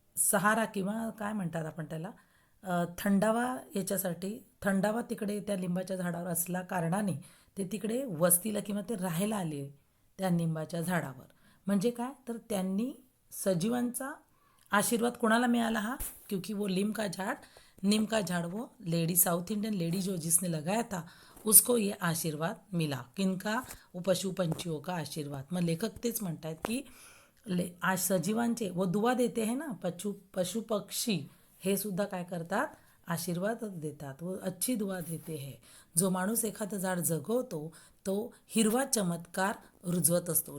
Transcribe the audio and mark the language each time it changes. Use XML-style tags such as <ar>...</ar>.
<mr>सहारा किंवा काय म्हणतात आपण त्याला, थंडावा, याच्यासाठी थंडावा तिकडे त्या लिंबाच्या झाडावर असल्या कारणाने ते तिकडे वस्तीला किंवा ते राहायला आले त्या लिंबाच्या झाडावर. म्हणजे काय तर त्यांनी सजीवांचा आशीर्वाद कोणाला मिळाला हा,</mr> <hi>क्योंकि वो नीम का झाड़ वो लेडी, साउथ इंडियन लेडी जो जिसने लगाया था, उसको ये आशीर्वाद मिला. किनका, वो पशु पंछियों का आशीर्वाद.</hi> <mr>मग लेखक तेच म्हणतात की आज सजीवांचे</mr> <hi>वो दुआ देते हैं ना,</hi> <mr>पशु पक्षी हे सुद्धा काय करतात, आशीर्वाद देतात व</mr> <hi>अच्छी दुआ देते है.</hi> <mr>जो माणूस एखादं झाड जगवतो तो हिरवा चमत्कार रुजवत असतो.</mr>